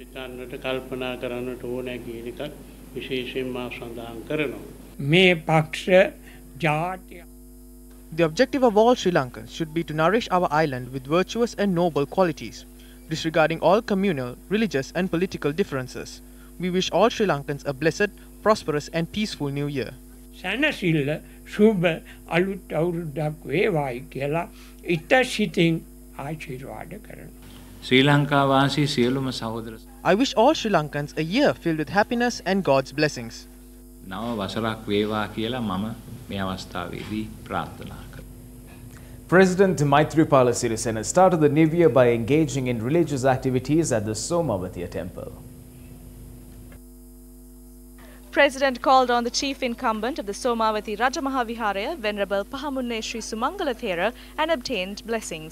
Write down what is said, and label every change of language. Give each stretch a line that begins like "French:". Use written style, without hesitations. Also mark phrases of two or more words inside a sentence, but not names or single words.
English: The objective of all Sri Lankans should be to nourish our island with virtuous and noble qualities, disregarding all communal, religious and political differences. We wish all Sri Lankans a blessed, prosperous and peaceful new year.
Sinhala: සැනසිල්ල සුබ අලුත් අවුරුද්දක් වේවායි කියලා ඉතසිතින් ආශිර්වාද කරනවා. ශ්‍රී ලංකා වාසී සියලුම සහෝදර
English: I wish all Sri Lankans a year filled with happiness and God's blessings.
Sinhala: නව වසරක් වේවා කියලා මම මේ අවස්ථාවේදී ප්‍රාර්ථනා කරනවා.
English: President Maithripala Sirisena started the new year by engaging in religious activities at the Somavatiya temple. President called on the chief incumbent of the Somavati Rajamahaviharaya, Venerable Pahamunne Sri Sumangala Thera, and obtained blessings.